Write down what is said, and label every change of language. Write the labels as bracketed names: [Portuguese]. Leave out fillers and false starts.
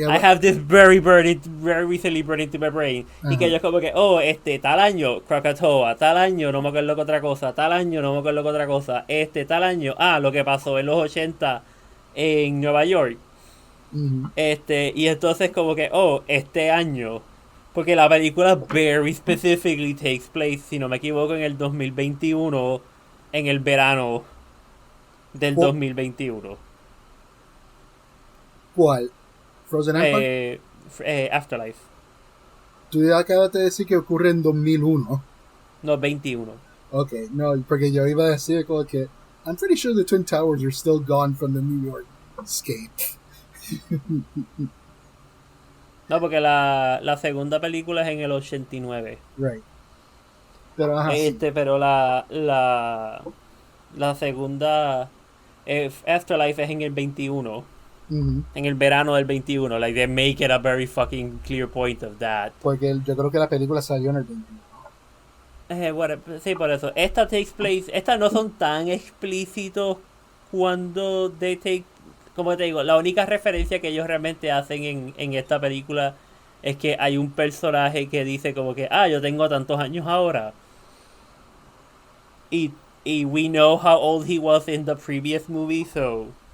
[English] I have this very recently burned into my brain. [Spanish] Y que yo como que, oh, tal año, Krakatoa, tal año, no me acuerdo que otra cosa, tal año, no me acuerdo que otra cosa, tal año, lo que pasó en los 80 en Nueva York. Mm-hmm. Y entonces como que, oh, este año, porque la película [English] very specifically takes place, [Spanish] si no me equivoco, en el 2021, en el verano del 2021. ¿Cuál? Frozen Empire. Afterlife. Tú ya acabas de decir que ocurre en 2001. No, 21. Ok, no, porque yo iba a decir como que [English] I'm pretty sure the Twin Towers are still gone from the New York scape. [Spanish] No, porque la segunda película es en el 89. [English] Right. [Spanish] Pero ajá, Pero la segunda Afterlife es en el 21. mm-hmm. En el verano del 21. [English] Like, they make it a very fucking clear point of that. [Spanish] Porque yo creo que la película salió en el 21. Bueno, sí, por eso. Esta [English] takes place. [Spanish] Estas no son tan explícitos cuando [English] they take. [Spanish] Como te digo, la única referencia que ellos realmente hacen en esta película es que hay un personaje que dice como que, yo tengo tantos años ahora. [English] Y we know how old he was in the previous movie, so.